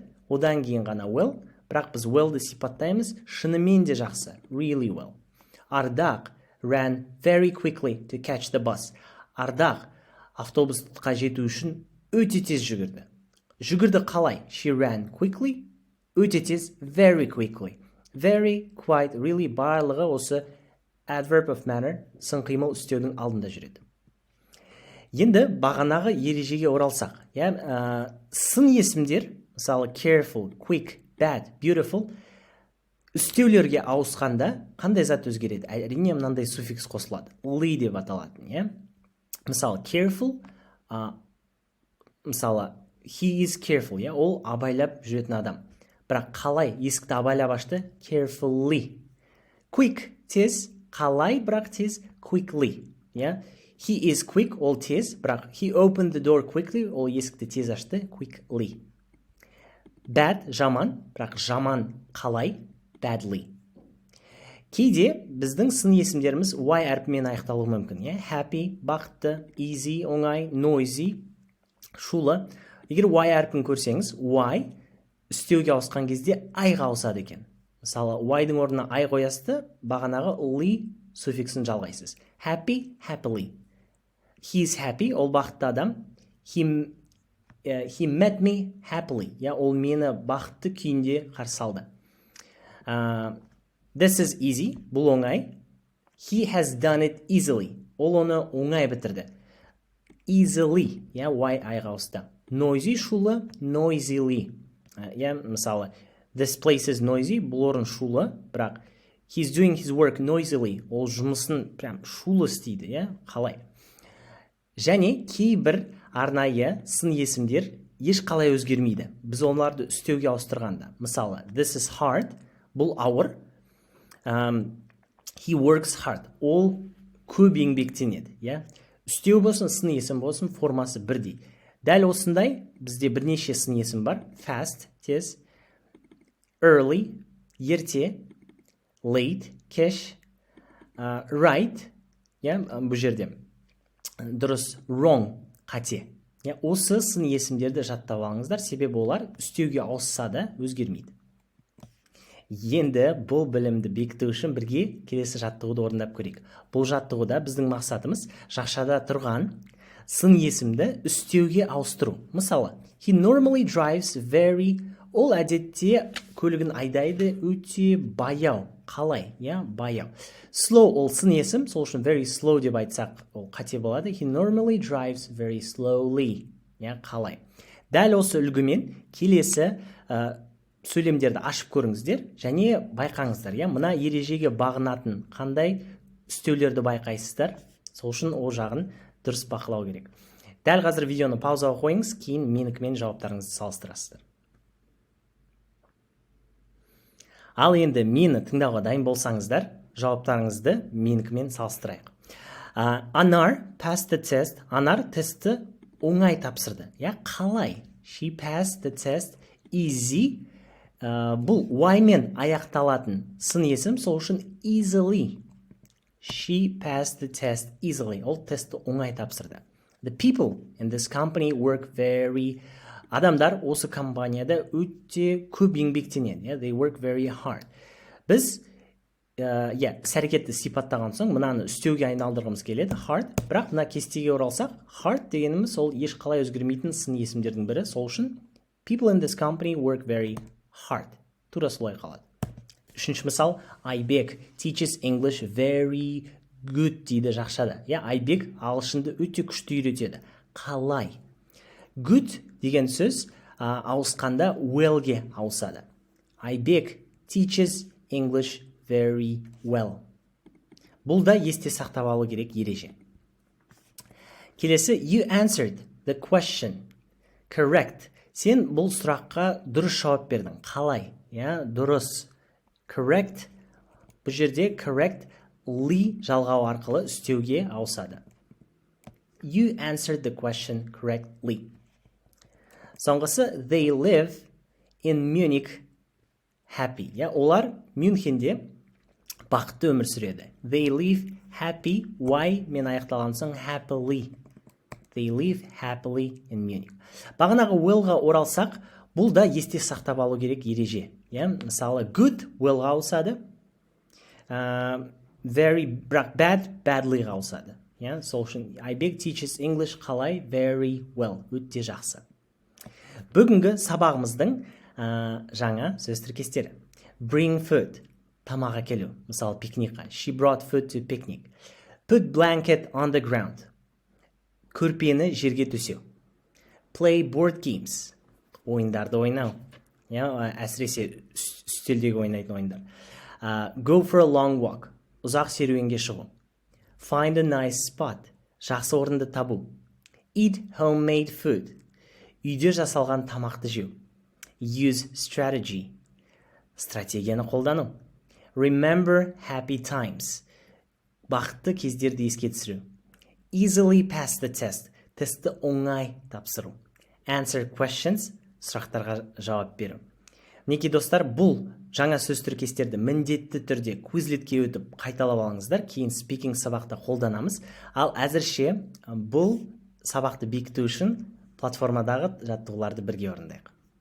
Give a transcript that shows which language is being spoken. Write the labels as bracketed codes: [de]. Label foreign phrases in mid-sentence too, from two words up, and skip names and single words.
[kk] Одан кейін ғана well. Бірақ біз well-ді сипаттаймыз. Шынымен де жақсы. [en] Really well. Ардақ ran very quickly to catch the bus. [kk] Ардақ автобусқа жету үшін өте тез жүгірді. жүгірді қалай? [en] She ran quickly. [kk] Өте тез, [en] very quickly. Very, quite, really [kk] барлығы осы [en] adverb of manner [kk] сын қимыл істеудің алдында жүреді. Енді бағанағы ережеге оралсақ, сын есімдер, мысалы [en] careful, quick, bad, beautiful, [kk] үстеулерге ауысқанда қандай зат өзгереді? Әрине мынандай суффикс қосылады. Ly деп аталатын, Мысалы careful, мысалы [en] he is careful, [kk] ол абайлап жүретін адам. Бірақ қалай есікті абайлап ашты? Carefully. Quick, тез, қалай, бірақ тез, [en] quickly. He is quick, [kk] ол тез, бірақ [en] he opened the door quickly, [kk] ол есікті тез ашты, quickly. Bad, жаман, бірақ жаман қалай? Badly. Кейде біздің сын есімдеріміз y әрпімен аяқталуы мүмкін. Happy, бақытты, easy, оңай, noisy, шулы. Егер y әрпін көрсеңіз, y үстеуге ауысқан кезде айға ауысады екен. Мысалы, y-дың орнына ай қоясыз, бағанағы ly суффиксін жалғайсыз. [en] Happy, happily. He is happy, [kk] ол бақытты адам. [en] He met me happily. [kk] Ол мені бақытты күйінде қарсы алды. [en] This is easy, [kk] бұл оңай. [en] He has done it easily. [kk] Ол оны оңай бітірді. Easily, y айға ауысты. Noisy, шулы, noisily. Мысалы, [en] this place is noisy, [kk] бұл орын шулы, бірақ [en] he's doing his work noisily. [kk] Ол жұмысын прям шулы істейді, қалай? Және кейбір арнайы сын есімдер ешқалай өзгермейді. Біз оларды үстеуге ауыстырғанда. Мысалы, [en] this is hard, [kk] бұл ауыр. [en] He works hard. [kk] Ол көп еңбектенеді. Үстеу болсын, сын есім болсын, формасы бірдей. Дәл осындай бізде бірнеше сын есім бар. Fast, тез, early, ерте, late, кеш, right, бұл жерде дұрыс, wrong, қате. Осы сын есімдерді жаттап алыңыздар, себебі олар үстеуге ауысса да өзгермейді. Енді бұл білімді бекіту үшін бірге келесі жаттығуды орындап көрейік. Бұл жаттығуда біздің мақсатымыз жақшада тұрған сын есімді үстеуге ауыстыру. Мысалы, [en] he normally drives very, [kk] ол әдетте көлігін айдайды өте баяу. Қалай? Баяу. Slow ол сын есім, сол үшін [en] very slow [kk] деп айтсақ, ол қате болады. [en] He normally drives very slowly. [kk] Қалай? Дәл осы үлгімен келесі сөйлемдерді ашып көріңіздер және байқаңыздар. Мына ережеге бағынатын қандай үстеулерді байқайсыздар, сол үшін ол жағын дұрыс бақылау керек. Дәл қазір видеоны паузаға қойыңыз, кейін менікімен жауаптарыңызды салыстырасыздар. Ал енді мені тыңдауға дайын болсаңыздар, жауаптарыңызды менікімен салыстырайық. [en] Анар passed the test. [kk] Анар тестті оңай тапсырды. Қалай? [en] She passed the test easy. [kk] Бұл y мен аяқталатын сын есім, сол үшін easily. [en] She passed the test easily. [kk] Ол тестті оңай тапсырды. [en] The people in this company work very... [kk] Адамдар осы компанияда өте көп еңбектенеді. [en] They work very hard. [kk] Біз іс-әрекетті сипаттаған соң, мынаны үстеуге айналдырғымыз келеді, hard. Бірақ мына кестеге оралсақ, hard дегеніміз ол ешқалай өзгермейтін сын есімдердің бірі. Сол үшін [en] people in this company work very hard. [kk] Тура солай қалады. Үшінші мысал, Айбек [en] teaches English very good [kk] дейді жақшада. Айбек ағылшынды өте күшті үйретеді. Қалай? Good деген сөз ауысқанда well-ге ауысады. [en] Айбек teaches English very well. [kk] Бұл да есте сақтап алу керек ереже. Келесі, [en] you answered the question. Correct. [kk] Сен бұл сұраққа дұрыс жауап бердің. Қалай? Дұрыс. Correct. Бұл жерде correct ly жалғау арқылы үстеуге ауысады. [en] You answered the question correctly. [kk] Соңғысы, [en] they live in Munich happy. [kk] Олар Мюнхенде бақытты өмір сүреді. [en] They live happy. [kk] Y мен аяқталған соң happily. [en] They live happily in Munich. [kk] Бағанағы will-ға оралсақ, бұл да есте сақтап алу керек ереже. Мысалы, [en] good will- [kk] ға ауысады. [en] Very bad, [kk] badly-ға ауысады. Сол үшін Айбек [en] teaches English [kk] қалай? [en] Very well. [kk] Өте жақсы. Бүгінгі сабағымыздың жаңа сөз тіркестері. [en] Bring food, [kk] тамақ әкелу, мысалы пикникқа. [en] She brought food to picnic. Put blanket on the ground, [kk] көрпені жерге төсеу. [en] Play board games, [kk] ойындарды ойнау. Әсіресе үстелдегі ойнайтын ойындар. [en] Go for a long walk, [kk] ұзақ серуенге шығу. [en] Find a nice spot, [kk] жақсы орынды табу. [en] Eat homemade food, [kk] үйде жасалған тамақты жеу. [en] Use strategy, [kk] стратегияны қолдану. [en] Remember happy times, [kk] бақытты кездерді еске түсіру. [en] Easily pass the test, [kk] тестті оңай тапсыру. [en] Answer questions, [kk] сұрақтарға жауап беру. Мінекей достар, бұл жаңа сөз тіркестерді міндетті түрде квизлетке өтіп қайталап алыңыздар, кейін спикинг сабақта қолданамыз. Ал әзірше бұл сабақты бекіту үшін платформадағы жаттығуларды бірге орындайық.